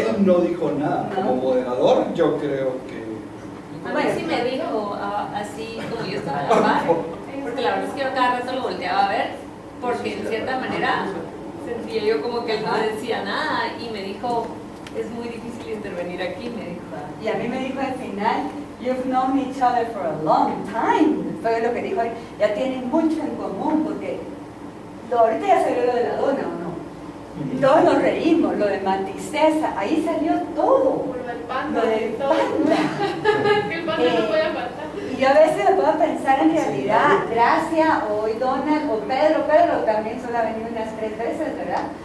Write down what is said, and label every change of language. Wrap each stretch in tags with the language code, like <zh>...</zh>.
<es>Él no dijo nada. Como moderador, yo creo que. A mí sí me dijo así como yo estaba a la par, porque la verdad es que yo cada rato lo volteaba a ver, porque en cierta manera sentía yo como que él no decía nada y me dijo, es muy difícil intervenir aquí, me dijo. Y a mí me dijo al final,</es> <en>you've known each other for a long time.</en> <es>Fue lo que dijo, ya tienen mucho en común, porque ahorita ya salió lo de la dona, ¿o no? Y todos nos reímos, lo de Maticesa, ahí salió todo. Lo del panda. Lo del todo. panda. Que el panda no puede faltar. Y yo a veces me puedo pensar en realidad, Gracia, o hoy Donald, o Pedro también solo ha venido unas 3 veces, ¿verdad?</es>